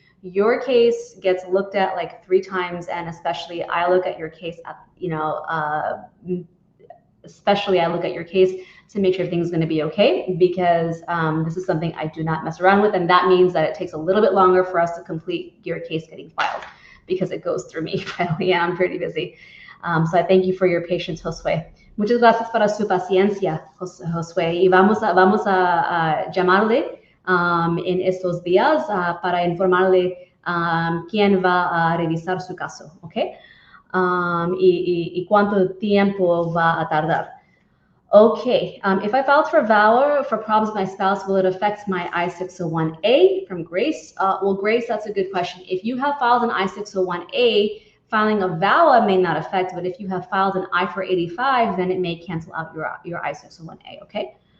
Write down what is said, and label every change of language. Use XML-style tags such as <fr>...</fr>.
<en>your case gets looked at like 3 times, and especially I look at your case to make sure everything's going to be okay, because this is something I do not mess around with, and that means that it takes a little bit longer for us to complete your case getting filed, because it goes through me finally, and I'm pretty busy. So I thank you for your patience, Josue.</en> <es>Muchas gracias para su paciencia, Josue, y vamos a llamarle en estos días para informarle quién va a revisar su caso, ¿ok? Y cuánto tiempo va a tardar.</es> <en>Okay, if I filed for VAWA for problems with my spouse, will it affect my I-601A? From Grace. Well, Grace, that's a good question. If you have filed an I-601A, filing a VAWA may not affect, but if you have filed an I-485, then it may cancel out your I-601A, okay?</en>